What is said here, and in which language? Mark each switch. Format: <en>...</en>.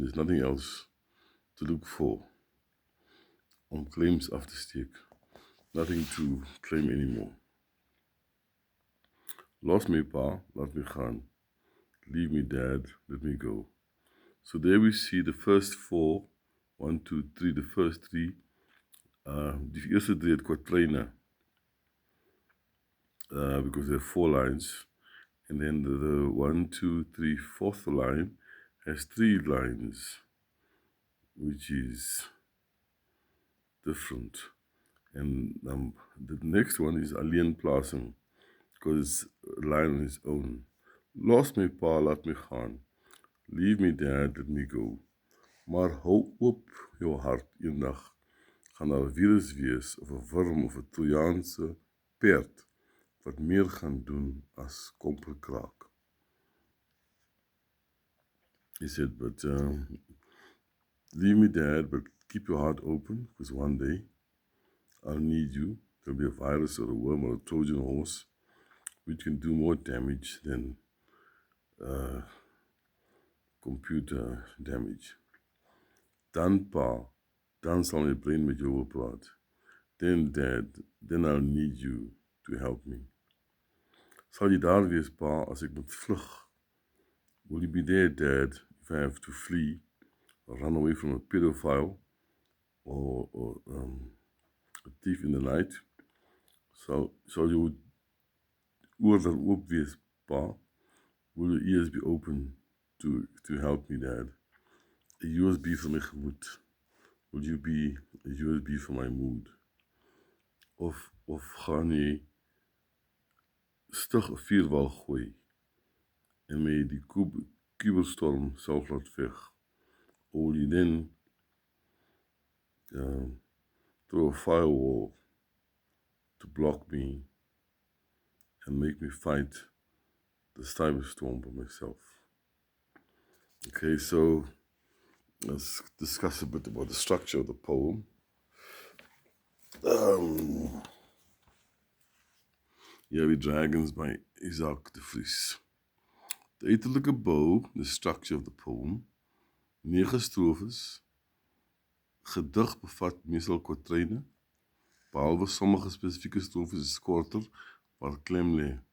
<en>There's nothing else to look for.</en> <af>Om claims af te steek.</af> <en>Nothing to claim anymore.</en> <af>Los me pa, laat me gaan.</af> <en>Leave me dad, let me go. So there we see the first four, 1, 2, 3, the first three.</en> <af>Die eerste drie het quatraine.</af> <en>Because there are 4 lines. And then the 1, 2, 3, fourth line has 3 lines, which is different. And the next one is</en> <af>alleen plasing,</af> <en>because it's a line on its own.</en> <af>Los my pa, laat me gaan.</af> <en>Leave me dad, let me go.</en> <af>Maar hou oop jou hart eendag. Gaan daar 'n virus wees of 'n worm of 'n Trojaanse perd wat meer gaan doen as komperkraak.</af> <en>He said, but leave me dad, but keep your heart open, because one day I'll need you. There'll be a virus or a worm or a Trojan horse which can do more damage than computer damage.</en> <af>Dan pa, dan sal my brein met jou wil praat.</af> <en>Then dad, then I'll need you to help me.</en> <af>Sal jy daar wees pa as ek moet vlug?</af> <en>Will you be there dad if I have to flee or run away from a pedophile or a thief in the night?</en> <af>Sal jou oor dan oop wees pa?</af> <en>Will your ears be open to help me dad? A USB</en> <af>vir my gemoed.</af> <en>Will you be a USB for my mood?</en> <af>Of gaan jy stig 'n vuurwal gooi en my die kuberstorm self laat veg?</af> <en>Or will you then throw a firewall to block me and make me fight this cyberstorm by myself. Okay, so let's discuss a bit about the structure of the poem. Here we Dragons by Isaac de Vries.</en> <af>De uiterlijke bouw,</af> <en>the structure of the poem,</en> <af>9 strofes, gedig bevat meestal kwatryne, behalwe sommige spesifieke strofes is korter, waar klem lê.</af>